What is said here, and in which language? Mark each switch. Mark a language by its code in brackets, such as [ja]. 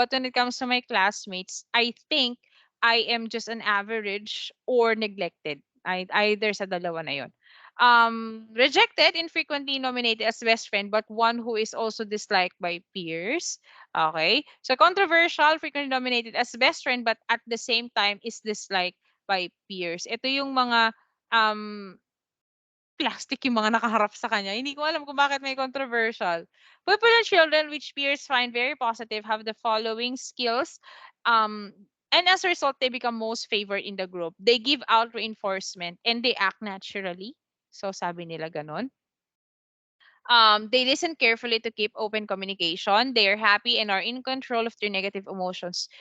[en] But when it comes to my classmates, I think I am just an average or neglected. Either [tl] sa dalawa na 'yon. [en] Rejected, infrequently nominated as best friend, but one who is also disliked by peers. Okay. So controversial, frequently nominated as best friend, but at the same time is disliked by peers. [tl] Ito yung mga um, plastic yung mga nakaharap sa kanya. Hindi ko alam kung bakit may controversial. [en] Popular children which peers find very positive have the following skills. Um, and as a result, they become most favored in the group. They give out reinforcement and they act naturally. [tl] So sabi nila ganon. [en] They listen carefully to keep open communication. They are happy and are in control of their negative emotions.